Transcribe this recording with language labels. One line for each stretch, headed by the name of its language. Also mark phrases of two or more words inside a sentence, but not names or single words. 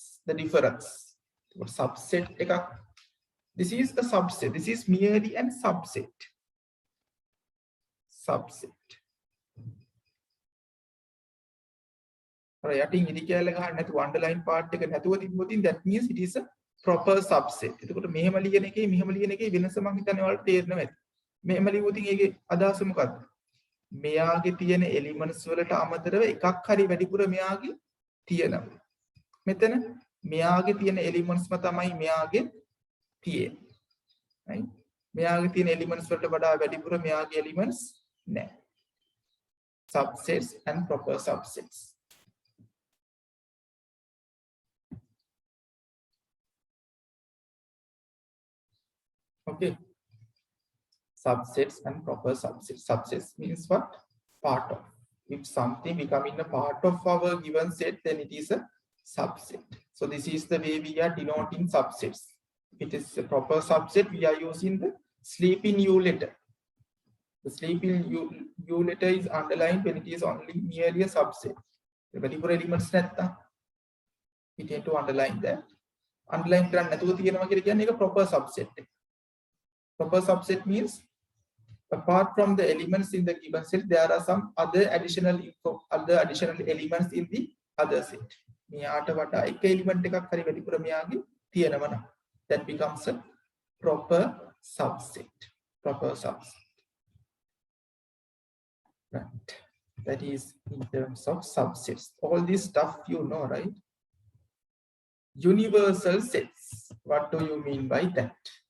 English: The difference. Subset. This is a subset. This is merely an subset. Subset. Right. Underline part. That means it is a proper subset.
Sinhala: මෙයාගේ තියෙන elements වලට අමතරව එකක් හරි වැඩිපුර මෙයාගේ තියෙනවා. මෙතන මෙයාගේ තියෙන elements ම තමයි මෙයාගේ තියෙන්නේ. right? මෙයාගේ තියෙන elements වලට වඩා වැඩිපුර මෙයාගේ elements නැහැ.
English: Subsets and proper subsets. Okay. Subsets and proper subsets. Subsets means what? Part of. If something becoming a part of our given set, then it is a subset. So this is the way we are denoting subsets. it is a proper subset, we are using the sleep in U letter. The sleep in U letter is underlined when it is only merely a subset. The particular elements නැත්නම් we tend to underline that.
Sinhala: Underline කරන්න නැතුව තියෙනවා කියලා කියන්නේ ඒක
English: proper subset
Sinhala: එක.
English: Proper subset means apart from the elements in the given set, there are some other additional elements in the other set.
Sinhala: මෙයාට වඩා එක element එකක් හරි වැඩිපුර මෙයාගේ තියෙනවා නම්
English: that becomes a proper subset. Proper subset. Right. That is in terms of subsets. All this stuff you know, right? Universal sets. What do you mean by that?